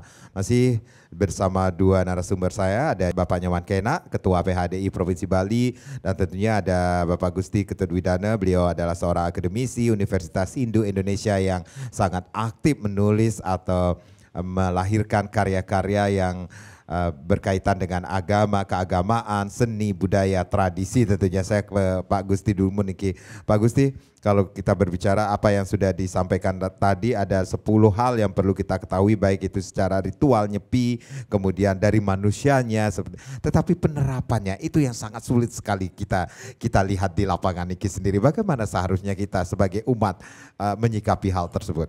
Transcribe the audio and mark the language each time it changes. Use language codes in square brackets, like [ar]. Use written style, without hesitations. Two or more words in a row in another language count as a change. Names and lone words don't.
[id] Masih bersama dua narasumber saya, ada Bapak Nyoman Kena, Ketua PHDI Provinsi Bali, dan tentunya ada Bapak Gusti Ketutwidana. Beliau adalah seorang akademisi Universitas Hindu Indonesia yang sangat aktif menulis atau melahirkan karya-karya yang berkaitan dengan agama, keagamaan, seni, budaya, tradisi. Tentunya saya ke Pak Gusti dulu niki. Pak Gusti, kalau kita berbicara apa yang sudah disampaikan tadi, ada 10 hal yang perlu kita ketahui, baik itu secara ritual nyepi, kemudian dari manusianya, tetapi penerapannya itu yang sangat sulit sekali kita lihat di lapangan niki sendiri. Bagaimana seharusnya kita sebagai umat menyikapi hal tersebut?